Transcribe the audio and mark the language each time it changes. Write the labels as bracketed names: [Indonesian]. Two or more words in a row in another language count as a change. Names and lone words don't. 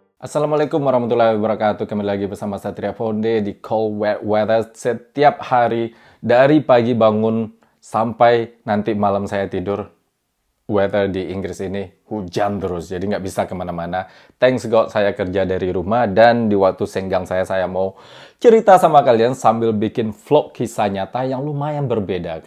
[Arabic] السلام عليكم ورحمة الله وبركاته. [Indonesian] Kembali lagi bersama Satria Fonde di Cold Wet Weather. Setiap hari dari pagi bangun sampai nanti malam saya tidur, weather di Inggris ini hujan terus, jadi nggak bisa kemana-mana. [English] Thanks God [Indonesian] saya kerja dari rumah, dan di waktu senggang saya mau cerita sama kalian sambil bikin vlog kisah nyata yang lumayan berbeda.